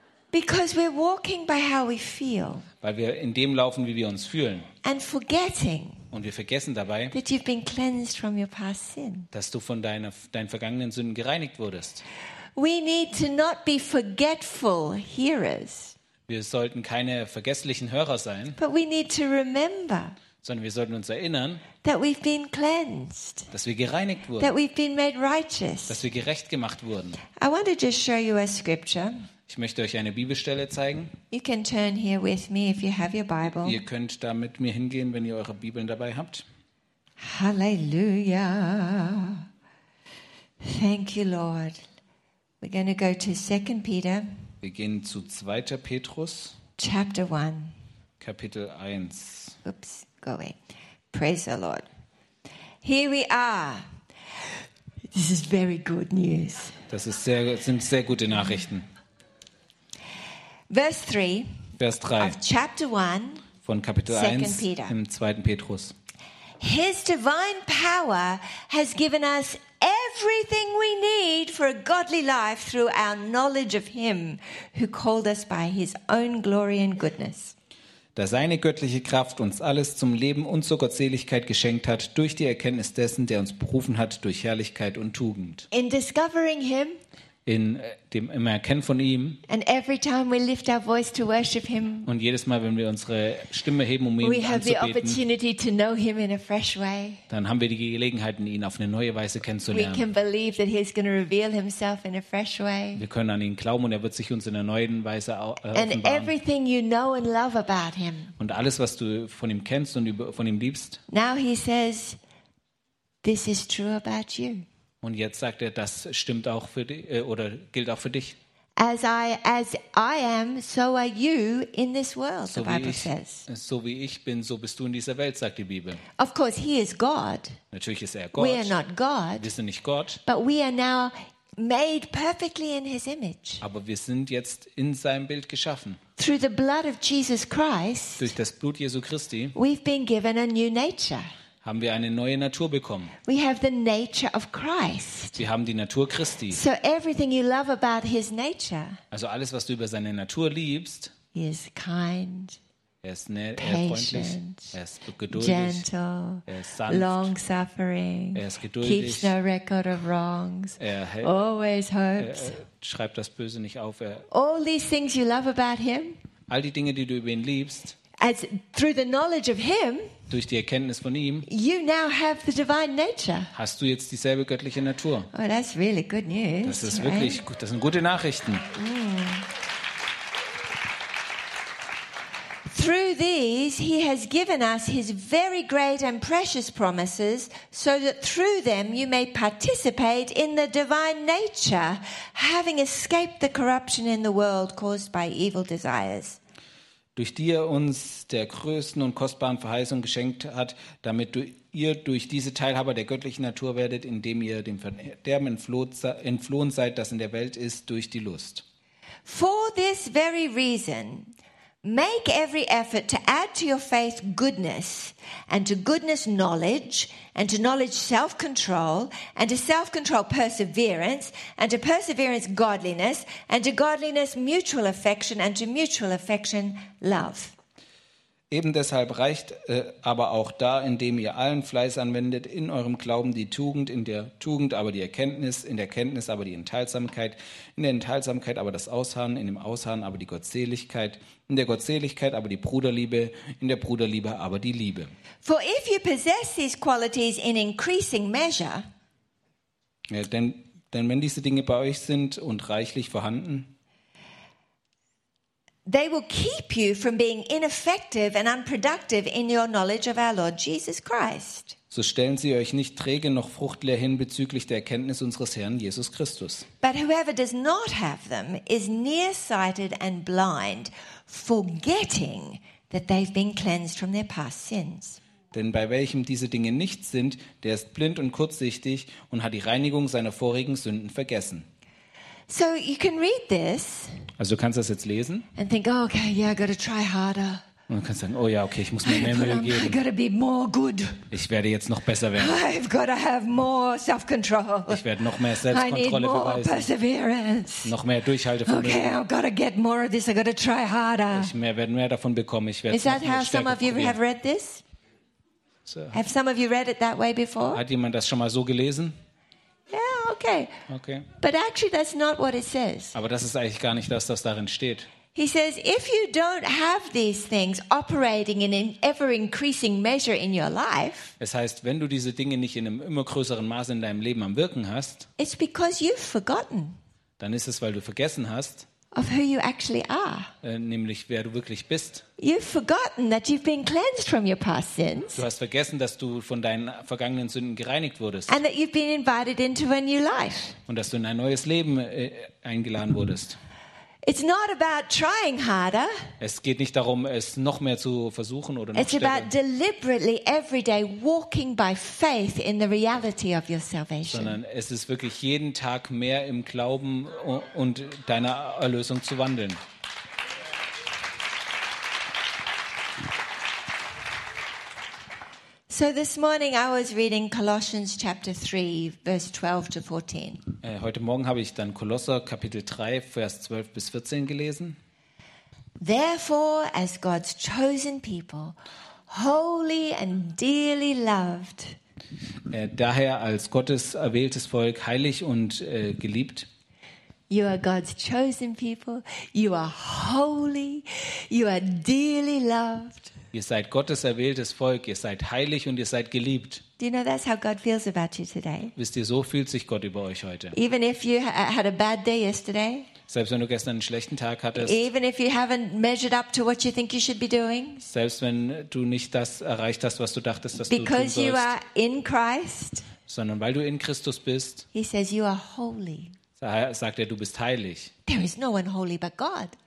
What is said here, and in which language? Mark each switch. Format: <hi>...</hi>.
<en>Because we're walking by how we feel.</en> <de>Weil wir in dem laufen, wie wir uns fühlen.</de> <en>And forgetting.</en> <de>Und wir vergessen dabei,</de> <en>that you've been cleansed from your past sin.</en> <de>Dass du von deinen vergangenen Sünden gereinigt wurdest.</de> <en>We need to not be forgetful hearers.</en> <de>Wir sollten keine vergesslichen Hörer sein,</de> <en>but we need to remember,</en> <de>sondern wir sollten uns erinnern,</de> <en>that we've been cleansed,</en> <de>dass wir gereinigt wurden,</de> <en>that we've been made righteous,</en> <de>dass wir gerecht gemacht wurden.</de> <en>I want to just show you a scripture.</en> <de>Ich möchte euch eine Bibelstelle zeigen.</de> <en>You can turn here with me if you have your Bible.</en> <de>Ihr könnt da mit mir hingehen, wenn ihr eure Bibeln dabei habt.</de> <en>Halleluja. Thank you, Lord. We're going to go to 2 Peter.</en> <de>Wir gehen zu 2. Petrus,</de> <en>Chapter 1.</en> <de>Kapitel 1.</de> <en>Oops, go away. Praise the Lord. Here we are. This is very good news.</en> <de>Das ist sehr, sind sehr gute Nachrichten.</de> <en>Verse 3.</en> <de>Vers 3.</de> <en>Of Chapter 1.</en> <de>Von Kapitel 1 im 2. Petrus.</de> <en>His divine power has given us everything we need for a godly life through our knowledge of him who called us by his own glory and goodness.</en> <de>Da seine göttliche Kraft uns alles zum Leben und zur Gottseligkeit geschenkt hat durch die Erkenntnis dessen, der uns berufen hat durch Herrlichkeit und Tugend.</de> <en>In discovering him,</en> <de>in dem im Erkennen von ihm,</de> <en>and every time we lift our voice to worship him,</en> <de>und jedes Mal, wenn wir unsere Stimme heben, um ihn anzubeten,</de> <en>we have the opportunity to know him in a fresh way.</en> <de>Dann haben wir die Gelegenheit, ihn auf eine neue Weise kennenzulernen.</de> <en>We can believe that he's going to reveal himself in a fresh way.</en> <de>Wir können an ihn glauben und er wird sich uns in einer neuen Weise offenbaren.</de> <en>And everything you know and love about him,</en> <de>und alles, was du von ihm kennst und von ihm liebst,</de> <en>now he says, this is true about you.</en> <de>Und jetzt sagt er, das stimmt auch für dich oder gilt auch für dich.</de> <en>As I am, so are you in this world, the Bible says.</en> <de>So wie ich bin, so bist du in dieser Welt, sagt die Bibel.</de> <en>Of course, he is God.</en> <de>Natürlich ist er Gott.</de> <en>We are not God.</en> <de>Wir sind nicht Gott.</de> <en>But we are now made perfectly in his image.</en> <de>Aber wir sind jetzt in seinem Bild geschaffen.</de> <en>Through the blood of Jesus Christ.</en> <de>Durch das Blut Jesu Christi.</de> <en>We've been given a new nature.</en> <de>Haben wir eine neue Natur bekommen.</de> <en>We have the nature of Christ.</en> <de>Wir haben die Natur Christi.</de> <en>So everything you love about his nature.</en> <de>Also alles, was du über seine Natur liebst.</de> <en>He is kind.</en> <de>Er ist nett, freundlich, er ist geduldig,</de> <en>gentle,</en> <de>er ist sanft,</de> <en>long-suffering,</en> <de>er ist geduldig,</de> <en>keeps no record of wrongs,</en> <de>er hält,</de> <en>always hopes.</en> <de>Er schreibt das Böse nicht auf. Er,</de> <en>all these things you love about him,</en> <de>all die Dinge, die du über ihn liebst,</de> <en>as through the knowledge of him,</en> <de>durch die Erkenntnis von ihm,</de> <en>you now have the divine nature.</en> <de>Hast du jetzt dieselbe göttliche Natur.</de> <en>Oh, that's really good news.</en> <de>Das ist wirklich right? Gut. Das sind gute Nachrichten.</de> <en>Through these he has given us his very great and precious promises, so that through them you may participate in the divine nature, having escaped the corruption in the world caused by evil desires.</en> <de>Durch die er uns der größten und kostbaren Verheißung geschenkt hat, damit ihr durch diese Teilhaber der göttlichen Natur werdet, indem ihr dem Verderben entflohen seid, das in der Welt ist, durch die Lust.</de> <en>For this very reason, make every effort to add to your faith goodness, and to goodness knowledge, and to knowledge self-control, and to self-control perseverance, and to perseverance godliness, and to godliness mutual affection, and to mutual affection love.</en> <de>Eben deshalb reicht aber auch da, indem ihr allen Fleiß anwendet, in eurem Glauben die Tugend, in der Tugend aber die Erkenntnis, in der Erkenntnis aber die Enthaltsamkeit, in der Enthaltsamkeit aber das Ausharren, in dem Ausharren aber die Gottseligkeit, in der Gottseligkeit aber die Bruderliebe, in der Bruderliebe aber die Liebe.</de> <en>For if you possess these qualities in increasing measure,</en> <de>ja, denn wenn diese Dinge bei euch sind und reichlich vorhanden,</de> <en>they will keep you from being ineffective and unproductive in your knowledge of our Lord Jesus Christ.</en> <de>So stellen sie euch nicht träge noch fruchtleer hin bezüglich der Erkenntnis unseres Herrn Jesus Christus.</de> <en>But whoever does not have them is nearsighted and blind, forgetting that they've been cleansed from their past sins.</en> <de>Denn bei welchem diese Dinge nicht sind, der ist blind und kurzsichtig und hat die Reinigung seiner vorigen Sünden vergessen.</de> <en>So you can read this.</en> <de>Also du kannst das jetzt lesen.</de> <en>And think, oh, okay, yeah, I gotta try harder.</en> <de>Und du kannst sagen, oh ja, okay, ich muss mir mehr Mühe geben.</de> <en>I gotta be more good.</en> <de>Ich werde jetzt noch besser werden.</de> <en>I've gotta have more self-control.</en> <de>Ich werde noch mehr Selbstkontrolle beweisen.</de> <en>I need more perseverance.</en> <de>Noch mehr Durchhaltevermögen.</de> <en>Okay, I've gotta get more of this. I gotta try harder.</en> <de>Ich werde mehr davon bekommen. Ich werde</de> <en>Is that how some of you</en> <de>probieren.</de> <en>Have read this?</en> <de>So.</de> <en>Have some of you read it that way before?</en> <de>Hat jemand das schon mal so gelesen?</de> <en>Yeah, okay.</en> <de>Okay.</de> <en>But actually that's not what it says.</en> <de>Aber das ist eigentlich gar nicht das, was darin steht.</de> <en>He says, if you don't have these things operating in an ever increasing measure in your life.</en> <de>Es heißt, wenn du diese Dinge nicht in einem immer größeren Maße in deinem Leben am Wirken hast.</de> <en>It's because you've forgotten.</en> <de>Dann ist es, weil du vergessen hast.</de> <en>Of who you actually are.</en> <de>Nämlich wer du wirklich bist.</de> <en>You've forgotten that you've been cleansed from your past sins.</en> <de>Du hast vergessen, dass du von deinen vergangenen Sünden gereinigt wurdest.</de> <en>And that you've been invited into a new life.</en> <de>Und dass du in ein neues Leben eingeladen wurdest.</de> <en>It's not about trying harder.</en> <de>Es geht nicht darum, es noch mehr zu versuchen oder noch</de> <en>It's</en> <de>stärker.</de> <en>About deliberately every day walking by faith in the reality of your salvation.</en> <de>Sondern es ist wirklich jeden Tag mehr im Glauben und deiner Erlösung zu wandeln.</de> <en>So this morning I was reading Colossians chapter 3 verse 12 to 14.</en> <de>Heute Morgen habe ich dann Kolosser Kapitel 3 Vers 12 bis 14 gelesen.</de> <en>Therefore as God's chosen people, holy and dearly loved.</en> <de>Daher als Gottes erwähltes Volk, heilig und geliebt.</de> <en>You are God's chosen people, you are holy, you are dearly loved.</en> <de>Ihr seid Gottes erwähltes Volk, ihr seid heilig und ihr seid geliebt.</de> <en>Do you know that's how God feels about you today?</en> <de>Wisst ihr, so fühlt sich Gott über euch heute.</de> <en>Even if you had a bad day yesterday.</en> <de>Selbst wenn du gestern einen schlechten Tag hattest.</de> <en>Even if you haven't measured up to what you think you should be doing.</en> <de>Selbst wenn du nicht das erreicht hast, was du dachtest, dass</de> <en>Because</en> <de>du tun sollst.</de> <en>Because you are in Christ.</en> <de>Sondern weil du in Christus bist.</de> <en>He says you are holy.</en> <de>Sagt er, du bist heilig.</de> <en>There is no one holy but God.</en>